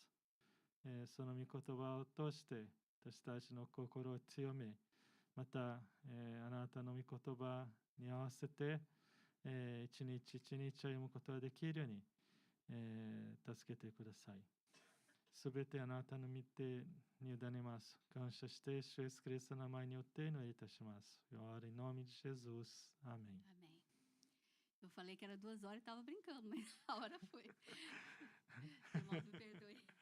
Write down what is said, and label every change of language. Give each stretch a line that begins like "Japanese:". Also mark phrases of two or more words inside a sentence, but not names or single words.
Japanese: その御言葉を通して私たちの心を強め、またあなたの御言葉に合わせて一日一日歩むことができるように助けてください。すべてあなたの御手に委ねます。感謝して、主イエスキリストの名前によって祈りいたします。
Portuguese: Eu oro em nome de Jesus. Amém. Amém. Eu falei que era 2 horas e estava brincando, mas a hora foi. Irmãos, me perdoe.